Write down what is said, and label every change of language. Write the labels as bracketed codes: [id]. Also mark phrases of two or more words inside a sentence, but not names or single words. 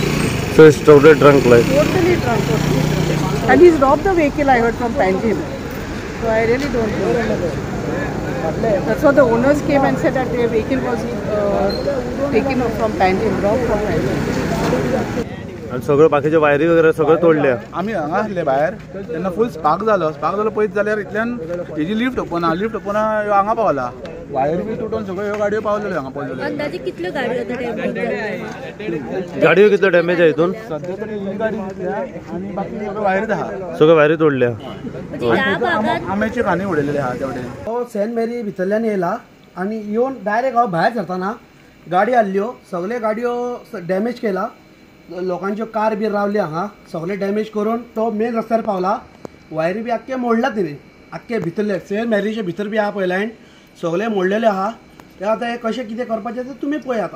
[en] So he's totally drunk like? Totally drunk. And he's robbed the vehicle, I heard, from Panjim. So I really don't know. That's what the owners came and said that their vehicle was taken from Panjim, robbed from Panjim. [kok] आणि सगळं बाकीचे वायरी वगैरे सगळं तोडल्या। आम्ही हांगा आसले भायर तेन्ना [en] full spark [kok] जालो पळयत जाल्यार इतल्यान हेजी [en] lift open lift open [kok] हांगा पावला वायर बी तुटून सगळ्यो ह्यो गाडयो पावलेल्यो हांगा पडलेल्यो अंदाजे कितल्यो गाडयो आता डॅमेज गाडयो कितलो डॅमेज आहे इथून सध्या तरी ही गाडी दिसल्या आणि बाकी सगळं वायरीत आहा सगळ्यो वायरी तोडल्या म्हणजे ह्या भागात आंब्याची खाणी उडलेली आहा तेवढे तो सेंट मेरी भितरल्यान येयला आणि येवन डायरेक्ट हांव भायर सरताना गाडी हाडल्यो सगळे गाडयो डॅमेज केला लोकांच्यो कार बी रावली हांगा सगळे डॅमेज करून तो मेन रस्त्यार पावला वायरी बी आख्खे मोडला तिने आख्खे भितरले सेंट मेरीचे भितर बी आहा पळय लायन सगळे मोडलेले आहा ते आतां हे कशें कितें करपाचें तें तुमी पळय आतां